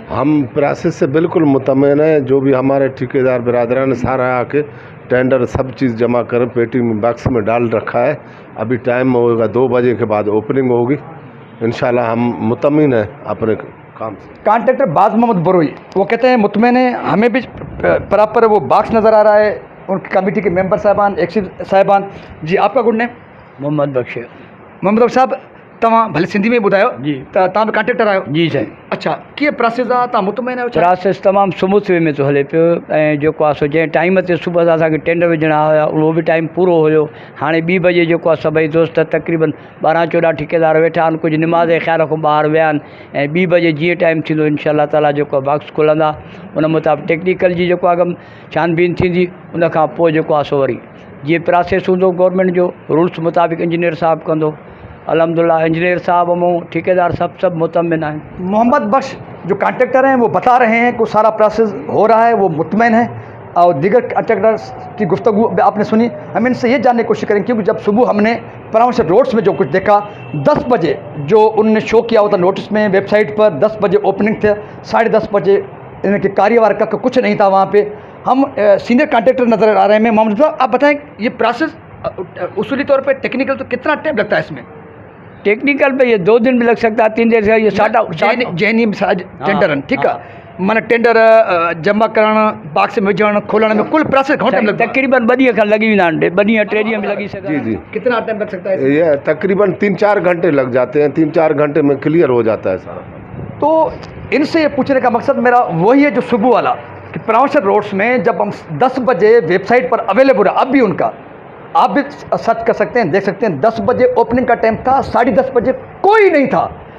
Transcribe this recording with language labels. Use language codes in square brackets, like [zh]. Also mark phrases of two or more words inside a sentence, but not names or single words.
[ur] ہم پروسیس سے بالکل مطمئن ہیں۔ جو بھی ہمارے ٹھیکیدار برادران سارا آ کے ٹینڈر سب چیز جمع کر پیٹی میں باکس میں ڈال رکھا ہے. ابھی ٹائم ہوگا 2 بجے کے بعد اوپننگ ہوگی [ar] إن شاء الله [ur] ہم مطمئن ہیں اپنے کام سے. کنٹریکٹر باز محمد بروئی وہ کہتے ہیں مطمئن ہے، ہمیں بھی پراپر وہ باکس نظر آ رہا ہے، ان کی کمیٹی کے ممبر صاحبان ایکسیو صاحبان. جی آپ کا [en] good name? [ur] محمد بخش. [sd] मोहम्मद बख्श साहब तव्हां भले सिंधी में ॿुधायो जी। त तव्हां बि कॉन्ट्रैक्टर आहियो? जी साईं। अच्छा कीअं प्रोसेस आहे, तव्हां मुतमैन आहियो छा? प्रोसेस तमामु [en] smooth way [sd] में थो हले पियो ऐं जेको आहे सो जंहिं टाइम ते सुबुह सां असांखे टेंडर विझणा हुया उहो बि टाइम पूरो हुयो। हाणे 2 बजे जेको आहे सभई दोस्त तक़रीबन 12-14 ठेकेदार वेठा आहिनि, कुझु निमाज़ जे ख़्याल खां ॿाहिरि विया आहिनि ऐं 2 बजे जीअं टाइम थींदो [ar] إن شاء الله تعالى [sd] जेको आहे बॉक्स खुलंदा, उन मुताबिक़ टेक्निकल जी जेको आहे छानबीन थींदी, उन खां पोइ जेको आहे सो वरी जीअं प्रोसेस हूंदो गवर्नमेंट जो रूल्स मुताबिक़ इंजीनियर साहब कंदो। अल्हम्दुलिल्लाह इंजीनियर साहब ऐं ठेकेदार सभु मुतमिन आहिनि। [ur] محمد بخش جو کنٹریکٹر ہیں وہ بتا رہے ہیں کہ سارا پروسیس ہو رہا ہے، وہ مطمئن ہے اور دیگر کنٹریکٹرز کی گفتگو آپ نے سنی. ہم ان سے یہ جاننے کی کوشش کریں گے کیونکہ جب صبح ہم نے پرامرش روڈز میں جو کچھ دیکھا 10 بجے جو انہوں نے شو کیا ہوتا نوٹس میں ویب سائٹ پر 10 بجے اوپننگ تھے، 10:30 بجے ان کے کاروائی کا کچھ نہیں تھا وہاں پر. ہم سینئر کنٹریکٹر نظر آ رہے ہیں۔ محمد صاحب آپ بتائیں یہ پروسیس اصولی طور پر ٹیکنیکل تو کتنا ٹائم لگتا ہے اس میں? ٹیکنیکل پہ یہ 2 دن بھی لگ سکتا ہے، 3 دن سے یہ [sd] जैनी टेंडर आहिनि, ठीकु आहे, माना टेंडर जमा करणु, बॉक्स में विझणु, खोलण में कुल प्रोसेस घणो टाइम [ur] لگتا ہے? [sd] तकरीबन 2 ॾींहं खनि लॻी वेंदा आहिनि, 2 ॾींहं 3 ॾींहं भी लॻी सघंदा जी आहिनि। जी [ur] کتنا ٹائم لگ سکتا ہے? یہ تقریباً 3-4 گھنٹے لگ جاتے ہیں، 3-4 گھنٹے میں کلیئر ہو جاتا ہے سارا. تو ان سے یہ پوچھنے کا مقصد میرا وہی ہے جو صبح والا کہ پرامرش روڈز میں جب ہم 10 بجے ویب سائٹ پر اویلیبل ہے، اب بھی ان کا آپ بھی سرچ کر سکتے ہیں، دیکھ سکتے ہیں 10 بجے اوپننگ کا ٹائم تھا، 10:30 بجے کوئی نہیں تھا.